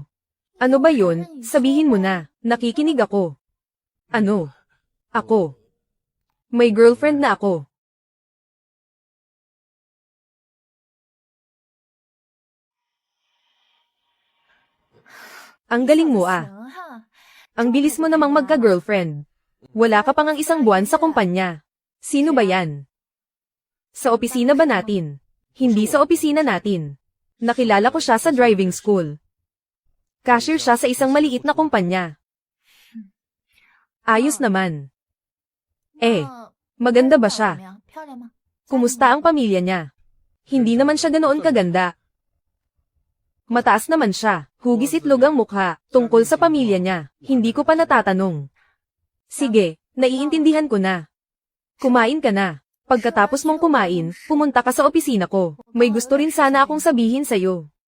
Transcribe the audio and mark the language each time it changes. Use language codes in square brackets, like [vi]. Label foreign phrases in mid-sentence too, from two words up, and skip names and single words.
[tl] Ano ba yun? Sabihin mo na. Nakikinig ako. Ano? Ako. May girlfriend na ako. Ang galing mo ah. [zh] 行哈， [tl] Ang bilis mo namang magka-girlfriend. Wala ka pang ang isang buwan sa kumpanya. Sino ba yan? Sa opisina ba natin? Hindi sa opisina natin. Nakilala ko siya sa driving school. Cashier siya sa isang maliit na kumpanya. Ayos naman. Eh, [zh] 那 [tl] maganda ba [zh] 怎么 [tl] siya? [zh] 样？漂亮吗？ [tl] Kumusta ang pamilya niya? Hindi naman siya ganoon kaganda. Mataas naman siya, hugis itlog ang mukha, tungkol sa pamilya niya, hindi ko pa natatanong. Sige, naiintindihan ko na. Kumain ka na. Pagkatapos mong kumain, pumunta ka sa opisina ko. May gusto rin sana akong sabihin sa'yo.